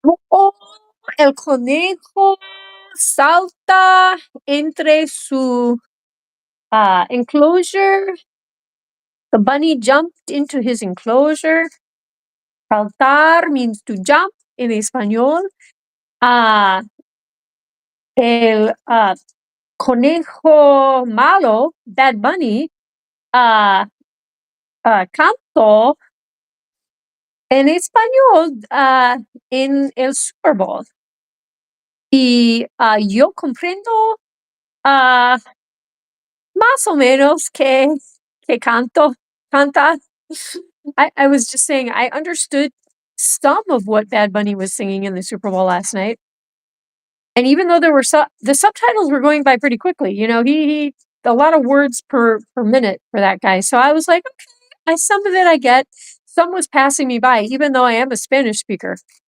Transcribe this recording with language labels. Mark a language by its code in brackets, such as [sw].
[es] Oh, el conejo salta entre su enclosure. [en] The bunny jumped into his enclosure. Saltar means to jump in español. [es] El conejo malo, Bad Bunny, cantó en español en el Super Bowl. Y yo comprendo más o menos que canta. [en] I was just saying, I understood some of what Bad Bunny was singing in the Super Bowl last night. And even though there were the subtitles were going by pretty quickly, you know, he a lot of words per minute for that guy. So I was like, okay, some of it I get. Some was passing me by, even though I am a Spanish speaker.